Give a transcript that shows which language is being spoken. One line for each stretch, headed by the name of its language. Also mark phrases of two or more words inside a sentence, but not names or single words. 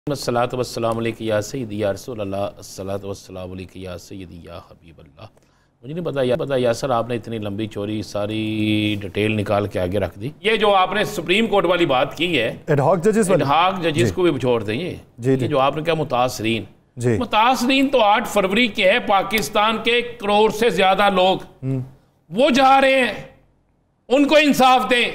Arabic: الصلاة والسلام عليك يا سيدي يا رسول الله، الصلاة والسلام عليك يا سيدي يا حبيب الله.
Urdu: مجھے نہیں پتا یاسر آپ نے اتنی لمبی چوڑی ساری ڈیٹیل نکال کے آگے رکھ دی. یہ جو آپ نے سپریم کورٹ والی بات کی ہے,
English: ad hoc judges
Urdu: کو بھی چھوڑ دیں. یہ جو آپ نے کہا متاثرین تو 8 فروری کے ہے، پاکستان کے کروڑ سے زیادہ لوگ وہ جا رہے ہیں، ان کو انصاف دیں.